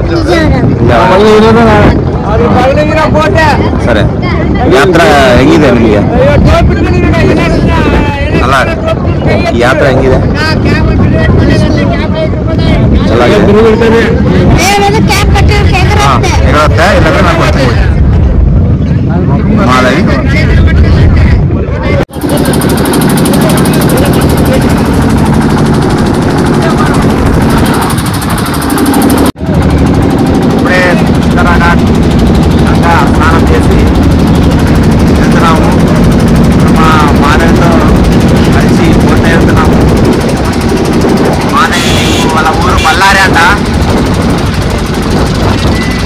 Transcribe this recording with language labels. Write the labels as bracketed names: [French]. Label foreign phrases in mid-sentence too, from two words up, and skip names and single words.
[Kannada] ಸರಿ ಯಾತ್ರಾ ಹೆಂಗಿದೆ ನಿಮಗೆ ಅಲ್ಲ ಯಾತ್ರಾ ಹೆಂಗಿದೆ ಚೆನ್ನಾಗಿದೆ ಇರುತ್ತೆ ಇಲ್ಲಾಂದ್ರೆ ನಾನು ಕೊಡ್ತೀನಿ [Telugu] ಮಾಧವಿ ఇప్పుడే చిత్తరాఘాట్ గంగా స్నానం చేసి వెళ్తున్నాము మా మాధవితో కలిసి పోటీ వెళ్తున్నాము మాధవి వాళ్ళ ఊరు బళ్ళారి అంట